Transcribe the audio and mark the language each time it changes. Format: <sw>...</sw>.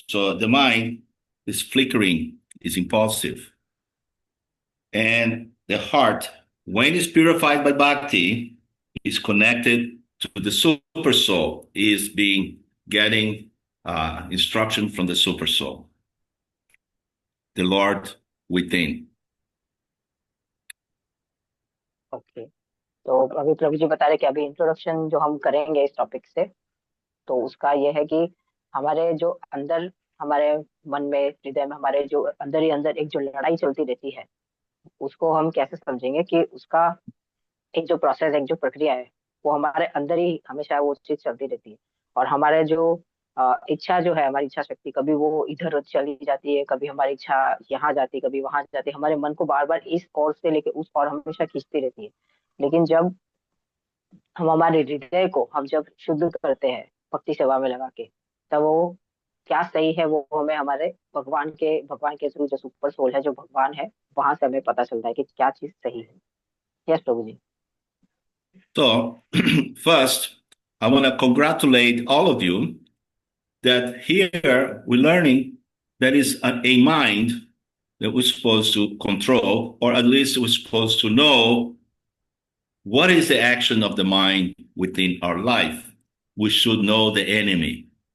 <en>So the mind is flickering, is impulsive, and the heart, when it's purified by bhakti, is connected to the super soul, is getting instruction from the super soul, the Lord within.</en> <hi>Okay तो अभी प्रभु जी बता रहे कि अभी introduction जो हम करेंगे इस टॉपिक से, तो उसका ये है कि हमारे जो अंदर हमारे मन में हृदय में हमारे जो अंदर ही अंदर एक जो लड़ाई चलती रहती है, उसको हम कैसे समझेंगे कि उसका एक जो प्रोसेस एक जो प्रक्रिया है वो हमारे अंदर ही हमेशा वो चीज चलती रहती है। और हमारे जो इच्छा जो है, हमारी इच्छा शक्ति कभी वो इधर चली जाती है, कभी हमारी इच्छा यहाँ जाती है, कभी वहां जाती है, हमारे मन को बार बार इस ओर से लेके उस ओर हमेशा खींचती रहती है। लेकिन जब हम हमारे हृदय को हम जब शुद्ध करते हैं भक्ति सेवा में लगा के, तब वो क्या सही है वो हमें हमारे भगवान के थ्रू जो सुपर सोल है, जो भगवान है, वहां से हमें पता चलता है कि क्या चीज सही है। Yes Prabhu ji.</hi> <en>So, first, I want to congratulate all of you that here we're learning there is a mind that we're supposed to control, or at least we're supposed to know what is the action of the mind within our life. We should know the enemy.</en>